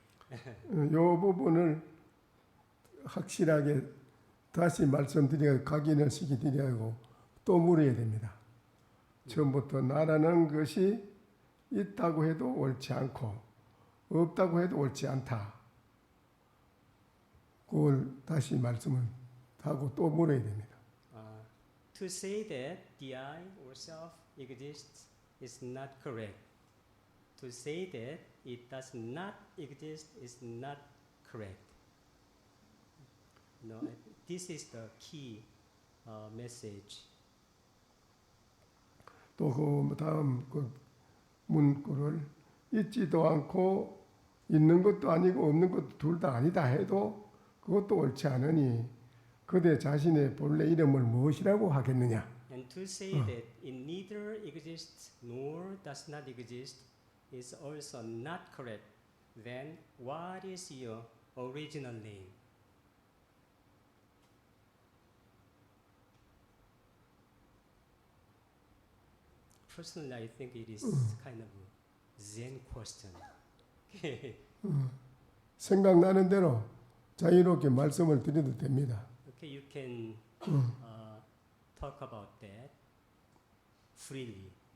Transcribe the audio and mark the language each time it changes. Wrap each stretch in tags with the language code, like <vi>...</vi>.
<ko>이 부분을 확실하게 다시 말씀드려 각인을 시키드리고 또 물어야 됩니다. 처음부터 나라는 것이 있다고 해도 옳지 않고 없다고 해도 옳지 않다. 그걸 다시 말씀을 하고 또 물어야 됩니다.</ko> <en>To say that the I or self exists is not correct. To say that it does not exist is not correct. No, this is the key message.</en> <ko>또 그 다음 그 문구를 있지도 않고 있는 것도 아니고 없는 것도 둘 다 아니다 해도 그것도 옳지 않으니 그대 자신의 본래 이름을 무엇이라고 하겠느냐?</ko> <en>And to say that it neither exists nor does not exist is also not correct. Then what is your original name? Personally, I think it is kind of a Zen question.</en> <ko>생각나는 대로 자유롭게 말씀을 드려도 됩니다.</ko> <en>Okay, you can talk about that freely.</en>